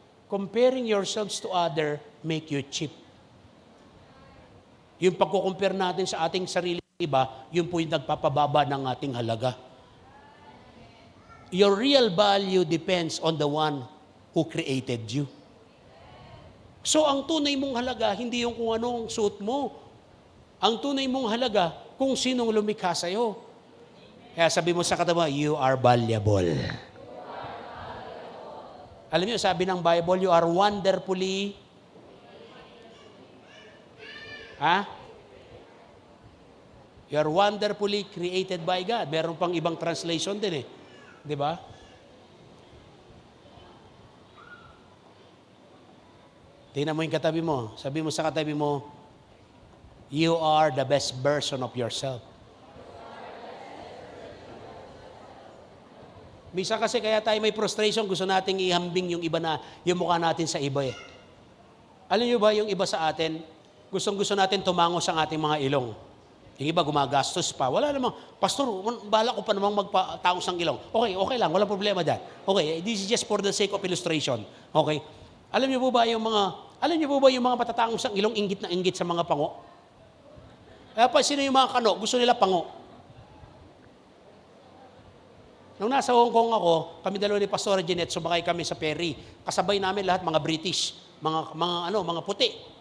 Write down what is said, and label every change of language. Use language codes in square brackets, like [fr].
[en] Comparing yourselves to other make you cheap. [tl] Yung pagkukumpare natin sa ating sarili iba, yun po yung nagpapababa ng ating halaga. [en] Your real value depends on the one who created you. [tl] So ang tunay mong halaga, hindi yung kung anong suot mo. Ang tunay mong halaga, kung sinong lumikha sa'yo. Kaya sabi mo sa katabi mo, [en] you are valuable. [tl] Alam niyo, sabi ng [en] Bible, you are wonderfully, you are wonderfully created by God. [tl] Meron pang ibang translation din eh. Di ba? Tingnan mo yung katabi mo. Sabi mo sa katabi mo, [en] you are the best version of yourself. [tl] Minsan kasi kaya tayo may frustration, gusto nating ihambing yung iba na, yung mukha natin sa iba eh. Alam niyo ba, yung iba sa atin, gustong-gusto natin tumangos ang ating mga ilong. Yung iba gumagastos pa. Wala namang, Pastor, bala ko pa namang magpataos ng ilong. Okay lang, walang problema dyan. [en] Okay, this is just for the sake of illustration. Okay? [tl] Alam niyo po ba yung mga patatangos ng ilong inggit na inggit sa mga pango? Kaya pa, sino yung mga kano? Gusto nila pango. Nung nasa Hong Kong ako, kami dalawa ni Pastor Jeanette, sumakay kami sa ferry. Kasabay namin lahat mga British, mga puti.